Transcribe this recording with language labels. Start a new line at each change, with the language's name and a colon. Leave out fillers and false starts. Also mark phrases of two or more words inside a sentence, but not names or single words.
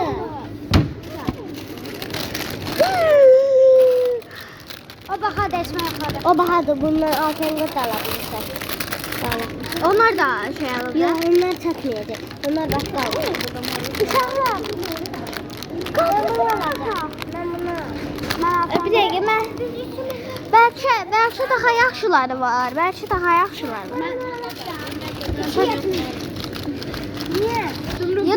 Turkish: O bahadır Esma yukarıda. O bahadır. Bunlar altengot alabilirsin. Onlar da şey alır. Yok, onlar çatmıyordu. Onlar başka alıyor.
Azerbaijani: Uşaqlar.
Turkish: Ben bunu...
Azerbaijani: Bir dəqiqə, mən bəlkə daha yaxşıları var. Bəlkə daha yaxşıları var.
Turkish: Niye?